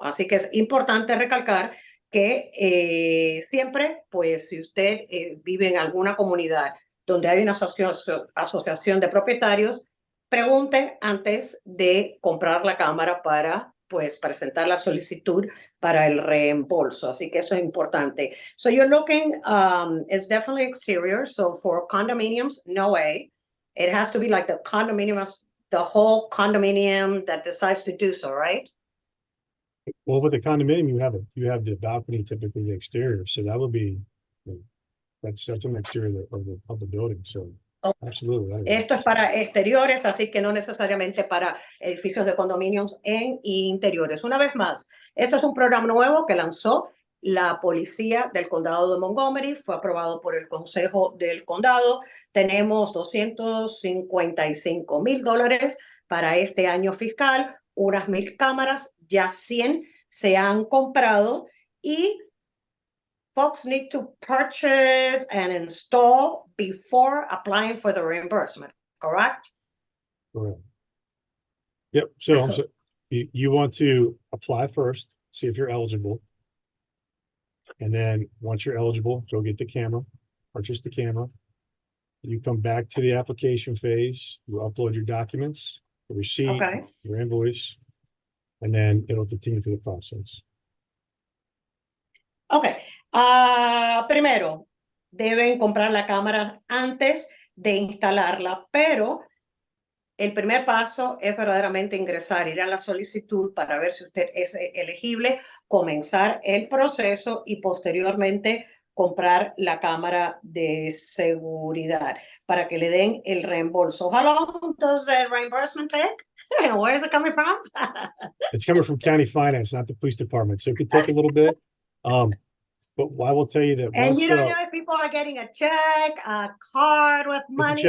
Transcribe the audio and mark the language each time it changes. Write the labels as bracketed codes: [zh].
[es] Así que es importante recalcar que siempre, pues si usted vive en alguna comunidad donde hay una asociación de propietarios, pregunte antes de comprar la cámara para pues presentar la solicitud para el reembolso. Así que eso es importante. [en] So you're looking, it's definitely exterior. So for condominiums, no way. It has to be like the whole condominium that decides to do so, right? Well, with the condominium, you have the balcony, typically the exterior. So that would be, that's an exterior of the building. So absolutely. [es] Esto es para exteriores, así que no necesariamente para edificios de condominios en interiores. Una vez más, este es un programa nuevo que lanzó la policía del condado de Montgomery. Fue aprobado por el Consejo del Condado. Tenemos $255,000 para este año fiscal, unas 1,000 cámaras, ya 100 se han comprado y [en] folks need to purchase and install before applying for the reimbursement, correct? Correct. Yep. So you want to apply first, see if you're eligible. And then once you're eligible, go get the camera, purchase the camera. You come back to the application phase, you upload your documents, the receipt, Okay. your invoice, and then it'll continue through the process. Ok. [es] Primero, deben comprar la cámara antes de instalarla, pero el primer paso es verdaderamente ingresar, ir a la solicitud para ver si usted es elegible, comenzar el proceso y posteriormente comprar la cámara de seguridad para que le den el reembolso. [en] How long does the reimbursement take? Where is it coming from? It's coming from county finance, not the police department. So it could take a little bit. But I will tell you that And once, you don't know if people are getting a check, a card with money.